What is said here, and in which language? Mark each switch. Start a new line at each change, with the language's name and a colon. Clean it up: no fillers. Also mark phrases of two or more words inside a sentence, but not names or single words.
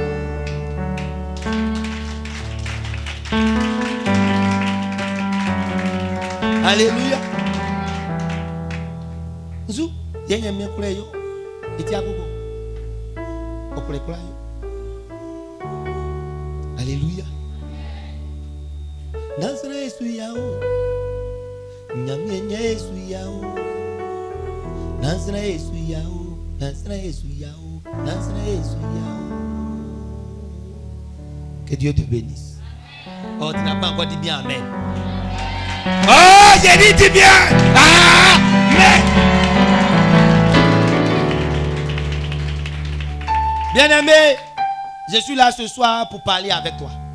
Baoulé: Alléluia. Nzu nyamye kroayo itia koko. Okole kroayo. Alléluia. Nansana Yesu yao. Nyamye Yesu yao. Nansana Yesu yao. Nansana Yesu yao. Nansana Yesu yao.
French: Que Dieu te bénisse. Oh, tu n'as pas encore dit bien amen. Oh, j'ai dit bien. Amen. Bien-aimé, je suis là ce soir pour parler avec toi.